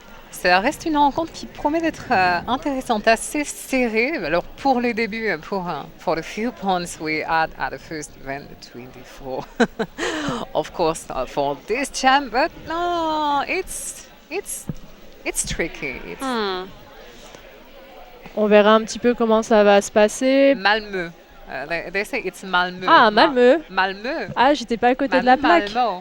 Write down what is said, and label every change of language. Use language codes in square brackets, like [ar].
[fr] Ça reste une rencontre qui promet d'être intéressante, assez serrée. Alors pour les débuts, [en] for the few points we had at the first event, the 24, of course, for this jam, but no, it's tricky. [fr] On verra un petit peu comment ça va se passer. [en] Malmö. They say it's Malmö. [fr] Ah, Malmö. Malmö. Ah, j'étais pas à côté de la plaque.